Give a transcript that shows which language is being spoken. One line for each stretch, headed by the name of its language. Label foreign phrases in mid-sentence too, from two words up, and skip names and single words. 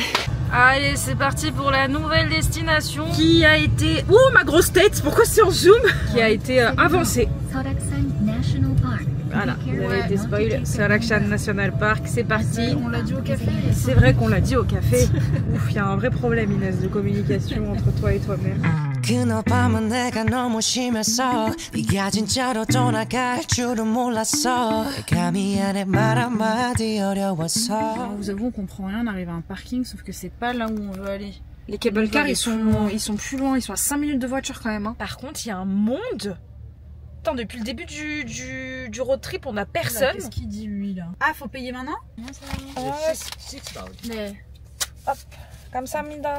French: Allez, c'est parti pour la nouvelle destination qui a été... Ouh, ma grosse tête, pourquoi c'est en zoom? Qui a été avancée. Voilà, vous avez été spoil. Solaxan National Park, c'est parti. On l'a dit au café. C'est vrai qu'on l'a dit au café. Ouf, il y a un vrai problème, Inès, de communication entre toi et toi-même.
Korean: 그날 밤은 내가 너무 심해서 네가 진짜로 떠나갈 줄은 몰랐어 감히 안에 말 한마디 어려웠어.
French: Vous avouez, on comprend rien, on arrive à un parking, sauf que c'est pas là où on veut aller. Les
English: cable cars,
French: ils sont plus loin, ils sont à 5 minutes de voiture quand même. Hein. Par contre, il y a un monde. Attends, depuis le début du road trip, on a personne. Qu'est-ce qu'il dit lui là? Ah, faut payer maintenant? Mais... Hop, comme ça, Mida.